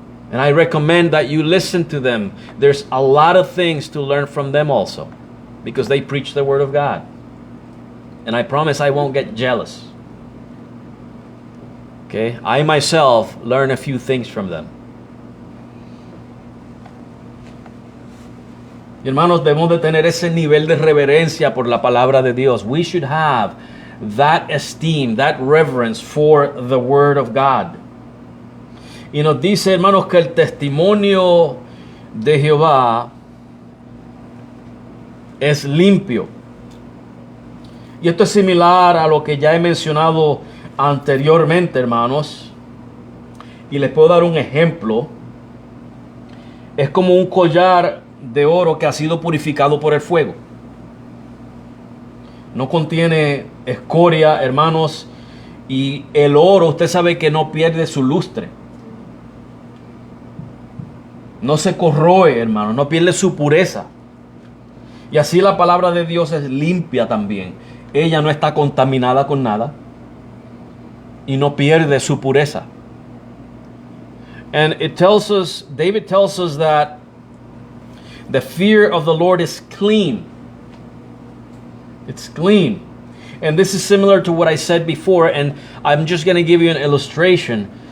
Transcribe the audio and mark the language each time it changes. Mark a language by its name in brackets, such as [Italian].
[English] And I recommend that you listen to them. There's a lot of things to learn from them also, because they preach the Word of God. And I promise I won't get jealous. Okay? I myself learn a few things from them. [Spanish] Y hermanos, debemos de tener ese nivel de reverencia por la palabra de Dios. [English] We should have that esteem, that reverence for the Word of God. [Spanish] Y nos dice, hermanos, que el testimonio de Jehová es limpio. Y esto es similar a lo que ya he mencionado anteriormente, hermanos. Y les puedo dar un ejemplo. Es como un collar de oro que ha sido purificado por el fuego. No contiene escoria, hermanos. Y el oro, usted sabe que no pierde su lustre. No se corroe, hermano, no pierde su pureza. Y así la palabra de Dios es limpia también. Ella no está contaminada con nada y no pierde su pureza. [English] And David tells us that the fear of the Lord is clean. It's clean. And this is similar to what I said before, and I'm just going to give you an illustration.